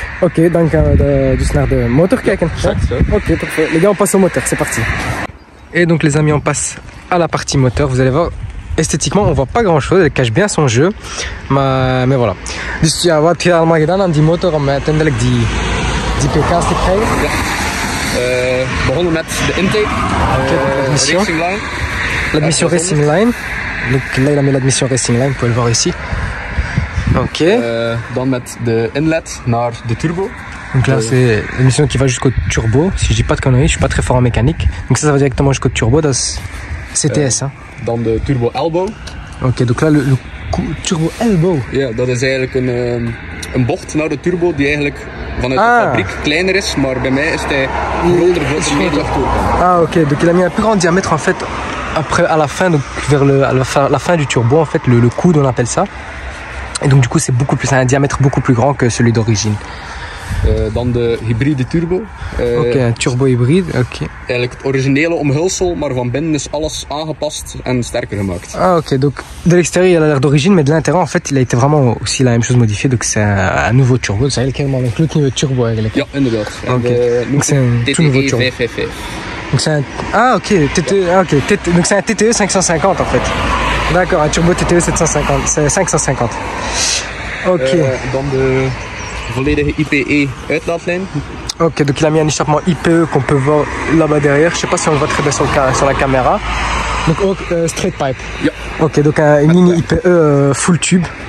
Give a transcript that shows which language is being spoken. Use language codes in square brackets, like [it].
[fr] Ok, donc [nl] dus naar de motor kijken. [fr] Ok, parfait. Les gars, on passe au moteur, c'est parti. Et donc les amis, on passe à la partie moteur. Vous allez voir, esthétiquement, on voit pas grand chose. Elle cache bien son jeu. Mais voilà. [nl] Dus ja, wat heb je allemaal gedaan aan die motor om uiteindelijk die pk's te krijgen? Ja. Begonnen met de intake. Racing line. [fr] L'admission Racing Line. Donc là, il a mis l'admission Racing Line, vous pouvez le voir ici. Ok. [nl] Dan met de inlet naar de turbo. [fr] Donc là, c'est l'admission qui va jusqu'au turbo. Si je dis pas de conneries, je suis pas très fort en mécanique. Donc ça va directement jusqu'au turbo. C'est CTS. Hein. [nl] Dan de turbo elbow. [fr] Ok, donc là, le turbo elbow. [nl] Ja, dat is eigenlijk een bocht naar de turbo die eigenlijk vanuit de fabriek kleiner is, maar bij mij is hij groter voor de meetluchttoer. [fr] Ah ok, donc il a mis un plus grand diamètre en fait après à la fin, donc vers la fin du turbo en fait, le coude on appelle ça. Et donc du coup c'est un diamètre beaucoup plus grand que celui d'origine. [nl] Dan de hybride turbo. [fr] Ok, un turbo hybride, ok. [nl] Eigenlijk het originele omhulsel, maar van binnen is alles aangepast en sterker gemaakt. [fr] Ah ok, donc de l'extérieur il a l'air d'origine, mais de l'intérieur en fait il a été vraiment aussi la même chose modifiée, donc c'est un nouveau turbo. C'est [nl] eigenlijk helemaal een gloednieuwe turbo eigenlijk. Ja, inderdaad. Okay. [fr] Donc c'est un tout nouveau turbo. 555. Donc c'est un... Ah ok, donc c'est un TTE 550 en fait. D'accord, un turbo TTE 750, c'est 550. Ok. [nl] Dan de volledige IPE uitlaatlijn. [fr] Ok, donc il a mis un échappement IPE qu'on peut voir là-bas derrière. Je sais pas si on le voit très bien sur la caméra. Donc straight pipe. [nl] Ja. [fr] Ok, donc une ligne IPE full tube.